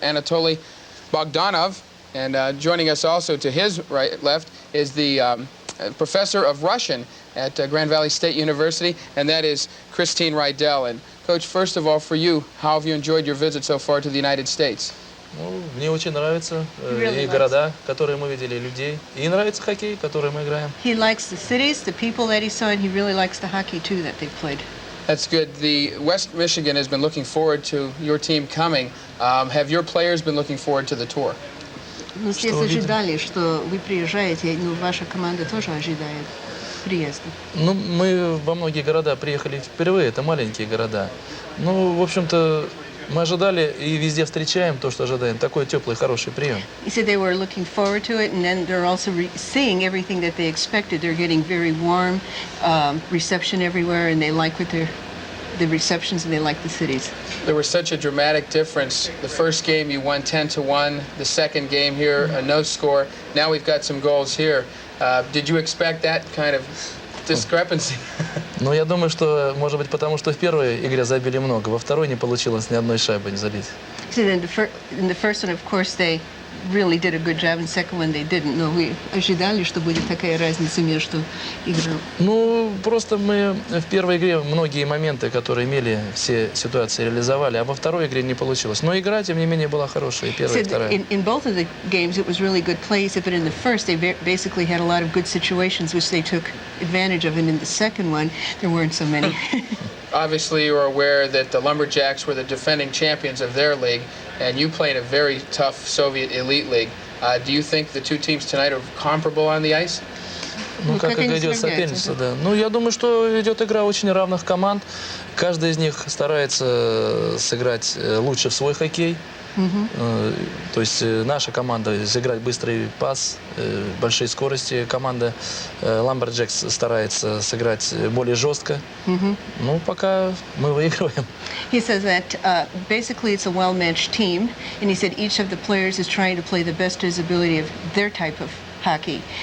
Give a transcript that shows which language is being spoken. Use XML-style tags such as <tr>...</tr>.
<en>Anatoly Bogdanov. And joining us also to his left is the professor of Russian at Grand Valley State University, and that is Christine Rydell. And Coach, first of all, for you, how have you enjoyed your visit so far to the United States?</en> <ru>Мне очень нравится и города, которые мы видели, людей. И нравится хоккей, который мы играем.</ru> <en>He likes the cities, the people that he saw, and he really likes the hockey, too, that they've played. That's good. The West Michigan has been looking forward to your team coming. Have your players been looking forward to the tour?</en> <ru>Мы все ожидали, что вы приезжаете, но ваша команда тоже ожидает приезда. Ну, мы во многие города приехали впервые, это маленькие города. Ну, в общем-то, мы ожидали и везде встречаем то, что ожидаем. Такой теплый, хороший прием.</ru> <en>He said they were looking forward to it, and then they're also seeing everything that they expected. They're getting very warm reception everywhere, and they like what the receptions, and they like the cities. There was such a dramatic difference. The first game you won 10-1. The second game here, a no score. Now we've got some goals here. Did you expect that kind of discrepancy?</en> <ru>Ну, я думаю, что, может быть, потому что в первой игре забили много, во второй не получилось ни одной шайбы не забить.</ru> <en>So in the first one, of course, they really did a good job. In the second one, they didn't.</en> <ru>Но вы ожидали, что будет такая разница между играми? Ну, просто мы в первой игре многие моменты, которые имели, все ситуации реализовали, а во второй игре не получилось. Но игра, тем не менее, была хорошая, первая и вторая.</ru> <en>In both of the games, it was really good plays, but in the first, they basically had a lot of good situations, which they took advantage of, and in the second one, there weren't so many. Obviously, you're aware that the Lumberjacks were the defending champions of their league, and you play in a very tough Soviet elite league. Do you think the two teams tonight are comparable on the ice?</en> <ru>Ну, как идет соперничество, да. Ну, я думаю, что идет игра очень равных команд. Каждый из них старается сыграть лучше в свой хоккей. То есть наша команда сыграть быстрый пас, большие скорости. Команда Lumberjacks старается сыграть более жестко. Ну, пока мы выигрываем.</ru> <en>He says that basically it's a well-matched team, and he said each of the players is trying to play the best of his ability of their type of hockey.</en>